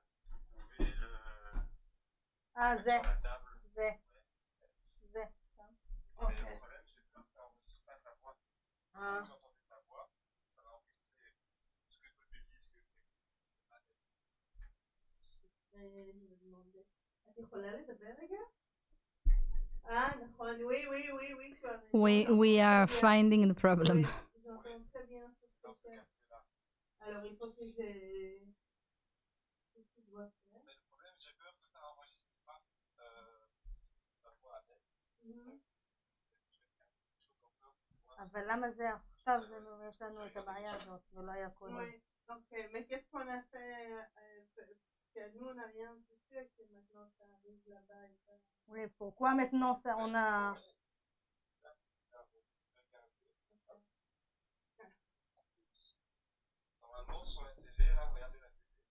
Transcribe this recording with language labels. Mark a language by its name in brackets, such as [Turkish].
[French] Vous pouvez le Ah, mettre sur la table. [Hebrew] זה. [French] Mais le problème, c'est que ça enregistre pas sa voix. Ah. Vous entendez sa voix, ça va enregistrer ce que toi tu dis, ce que je fais. [Hebrew] אני [French] demandais. [Hebrew] את יכולה לדבר רגע? נכון, [French] oui, oui, oui, oui, tu as raison. [English] We are finding the problem. [French] Oui, j'entends très bien sur ce casque. Alors, il faut que j'ai... Qu'est-ce que je dois faire? Mais le problème, j'ai peur que ça enregistre pas sa voix avec. [Hebrew] אבל למה זה עכשיו יש לנו את הבעיה הזאת ולא היה קודם? [French] Oui, ok, mais qu'est-ce qu'on a fait? Que nous, on n'a rien touché, que maintenant ça arrive là-bas et ça... Oui, pourquoi maintenant ça, on a... Normalement, sur la télé, là, regardez la télé.